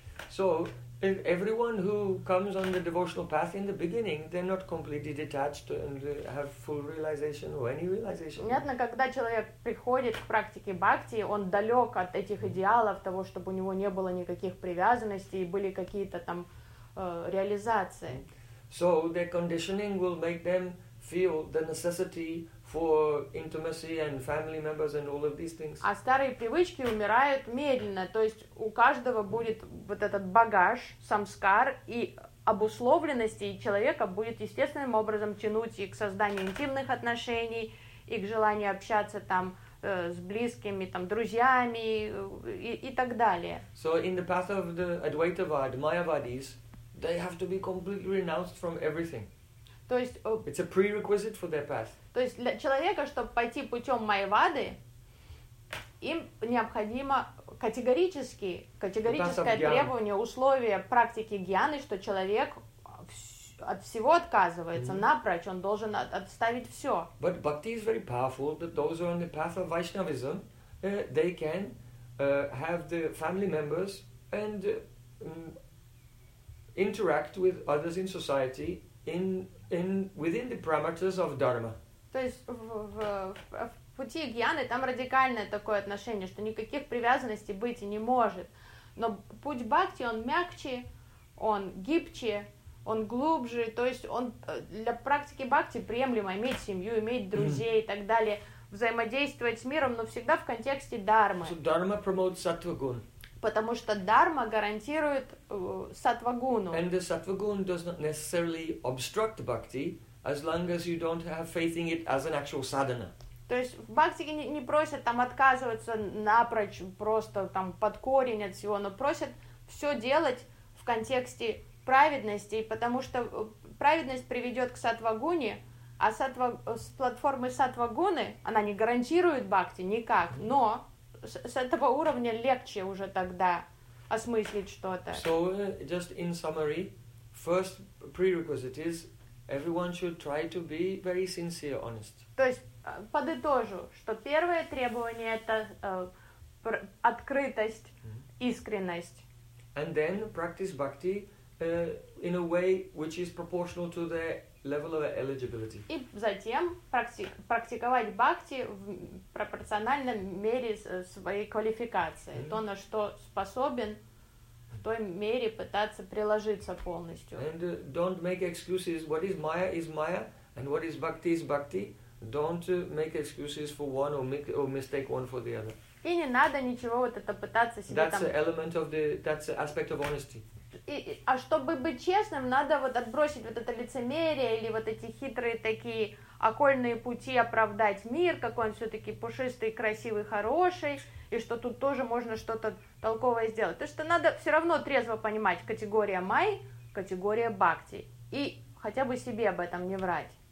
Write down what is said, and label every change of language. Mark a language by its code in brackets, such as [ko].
[en] So, if everyone who comes on the devotional path in the beginning, they're not completely detached and have full realization or any realization. [ru] Понятно, когда человек приходит к практике бхакти, он далек от этих идеалов того, чтобы у него не было никаких привязанностей и были какие-то там реализации. [en] So, their conditioning will make them feel the necessity for intimacy and family members and all of these things. [ru] А старые привычки умирают медленно, то есть у каждого будет вот этот багаж, самскар и обусловленности, и человека будет естественным образом тянуть и к созданию интимных отношений, и к желанию общаться там с близкими, там друзьями и так далее. [en] So in the path of the Advaitavad, Mayavadis, they have to be completely renounced from everything. [ru] То есть [en] it's a prerequisite for their path. [ru] То есть для человека, чтобы пойти путем майявады, им необходимо категорическое требование, условие практики гьяны, что человек от всего отказывается, напрочь, он должен отставить все. [en] But bhakti is very powerful, that those who are on the path of Vaishnavism, they can have the family members and interact with others in society within the parameters of dharma. [ru] То есть в пути гьяны там радикальное такое отношение, что никаких привязанностей быть и не может. Но путь бхакти, он мягче, он гибче, он глубже. То есть он для практики бхакти приемлемо иметь семью, иметь друзей и так далее, взаимодействовать с миром, но всегда в контексте дармы. [en] So dharma promotes sattva-gun. [ru] Потому что дарма гарантирует саттва-гуну. [en] And the саттва-гун does not necessarily obstruct bhakti, as long as you don't have faith in it as an actual sadhana. [ru] То есть в бхактике не просят там отказываться напрочь, просто там под корень от всего, но просят все делать в контексте праведности, потому что праведность приведет к саттва-гуне, а с платформы саттва-гуны она не гарантирует бхакти никак, но с этого уровня легче уже тогда осмыслить что-то. [en] So, just in summary, first prerequisite is everyone should try to be very sincere, honest. [ru] То есть, подытожу, что первое требование – это открытость, искренность. [en] And then practice bhakti in a way which is proportional to their level of eligibility. [ru] И затем практиковать бхакти в пропорциональном мере своей квалификации. Mm-hmm. То, на что способен, в той мере пытаться приложиться полностью. [en] And don't make excuses. What is Maya, and what is bhakti, don't make excuses for one or mistake one for the other. [ru] И не надо ничего вот это пытаться себе [en] that's [ru] там... [en] An element of the, that's an aspect of honesty. [ru] А чтобы быть честным, надо вот отбросить вот это лицемерие или вот эти хитрые такие окольные пути оправдать мир, какой он все-таки пушистый, красивый, хороший, и что тут тоже можно что-то толковое сделать. То есть надо все равно трезво понимать категория май, категория бхакти, и хотя бы себе об этом не врать.